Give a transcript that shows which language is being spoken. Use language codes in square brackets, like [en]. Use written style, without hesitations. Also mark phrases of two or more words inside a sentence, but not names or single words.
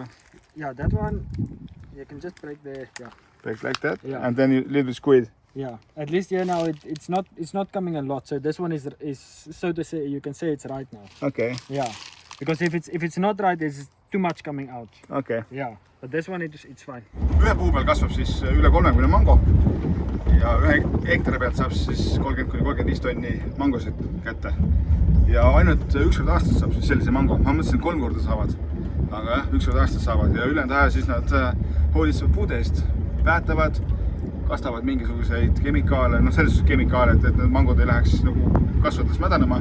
[en] Yeah, that one. You can just break the. Yeah. break like that. Yeah. And then you little bit squeeze. Yeah, at least here now it's not coming a lot. So this one is so to say, you can say it's right now. okei , Yeah, because if it's not right, there's too much coming out. okei . Yeah, but this one it's fine. [et] ühe puu peal kasvab siis üle 30 mango ja ühe hektari pealt saab siis 30-35 tonni mangosid kätte. Ja ainult üks kord aastas saab siis sellise mango. Ma mõtlesin, 3 korda saavad, aga jah, üks kord aastas saavad ja ülejäänud aja siis nad hoolitsevad puude eest, päätavad, kastavad mingisuguseid kemikaale, selles suhtes kemikaale, et need mangod ei läheks nagu kasvades mädanema.